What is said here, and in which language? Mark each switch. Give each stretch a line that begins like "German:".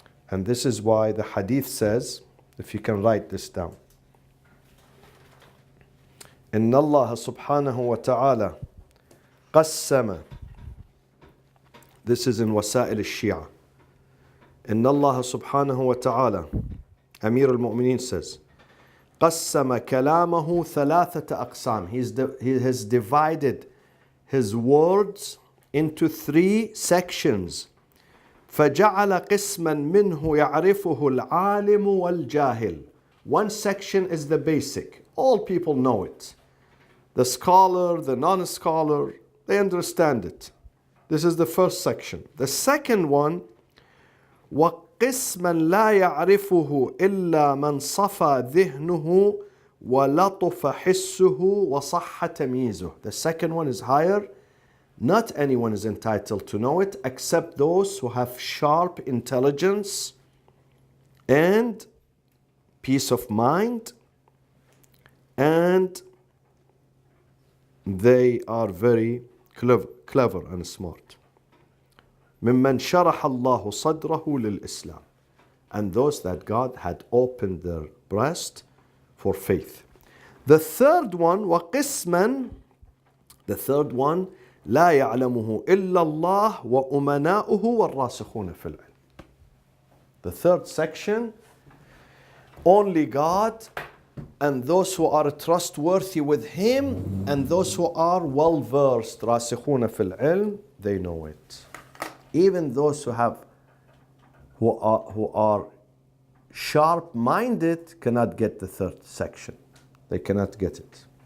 English: And this is why the hadith says, if you can write this down,
Arabic: إن الله سبحانه وتعالى قسم.
English: This is in وسائل الشيعة.
Arabic: إن الله سبحانه وتعالى,
English: Amir al-Mu'mineen says,
Arabic: قسم كلامه ثلاثة أقسام.
English: He has divided his words into three sections.
Arabic: فجعل قسما منه يعرفه العالم والجاهل.
English: One section is the basic. All people know it. The scholar, the non-scholar, they understand it. This is the first section. The second one,
Arabic: وقسما لا يعرفه إلا من صفى ذهنه ولطف حسه وصح تمييزه.
English: The second one is higher. Not anyone is entitled to know it except those who have sharp intelligence and peace of mind, and they are very clever and smart.
Arabic: ممن شرح الله صدره للإسلام,
English: and those that God had opened their breast for faith. The third one,
Arabic: وقسما, the third one, لا يعلمه إلا الله وأمناؤه والراسخون في العلم.
English: The third section, only God and those who are trustworthy with Him and those who are well versed,
Arabic: راسخون في العلم,
English: they know it. Even those who are sharp-minded cannot get the third section. They cannot get it.